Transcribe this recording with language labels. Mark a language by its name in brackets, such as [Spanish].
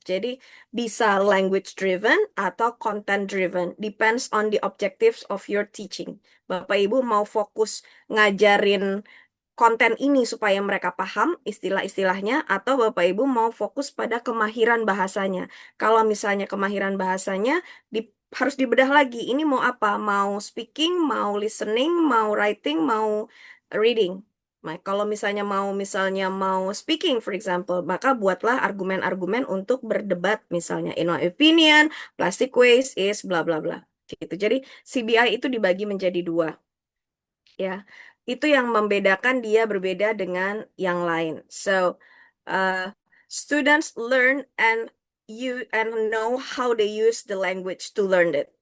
[Indonesian] Jadi bisa [English] language driven atau content driven, depends on the objectives of your teaching. [Indonesian] Bapak Ibu mau fokus ngajarin konten ini supaya mereka paham istilah-istilahnya, atau Bapak Ibu mau fokus pada kemahiran bahasanya. Kalau misalnya kemahiran bahasanya harus dibedah lagi. Ini mau apa? Mau speaking, mau listening, mau writing, mau reading. Nah, kalau misalnya mau speaking, [English] for example, [Indonesian] maka buatlah argumen-argumen untuk berdebat. [English] Misalnya, in my opinion, plastic waste is bla bla bla. Gitu. [Indonesian] Jadi CBI itu dibagi menjadi dua. Ya, itu yang membedakan dia berbeda dengan yang lain. [English] So, students learn and know how they use the language to learn it.